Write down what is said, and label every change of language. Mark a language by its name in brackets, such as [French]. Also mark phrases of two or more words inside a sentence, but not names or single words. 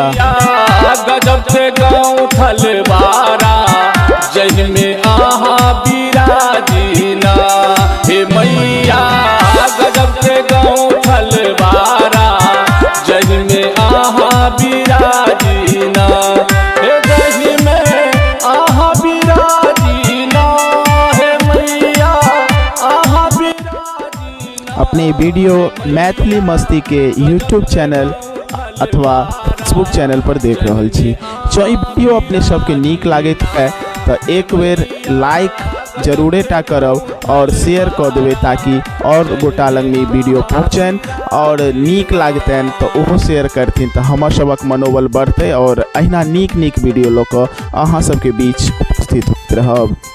[Maithili] गजब से गाँव थलवारा जय में आहा बिराजीना हे मैया। गजब से गाँव थलवारा जय में आहा बिराजीना हे दही में आहा बिराजीना हे मैया आहा बिराजीना। अपने वीडियो मैथिली मस्ती के यूट्यूब चैनल अथवा फेसबुक चैनल पर देख रहल छी। जो ई वीडियो अपने सबके नीक लागत है तो एक बेर लाइक जरूरे टा करब और शेयर कर देवे ताकि और गोटा लग में वीडियो पहुँचन और नीक लागतन तो ओहो शेयर करथिन तो हमर सबक मनोबल बढ़ते और अहिना नीक नीक वीडियो लऽ कऽ अहाँ सबके बीच उपस्थित होइत रहब।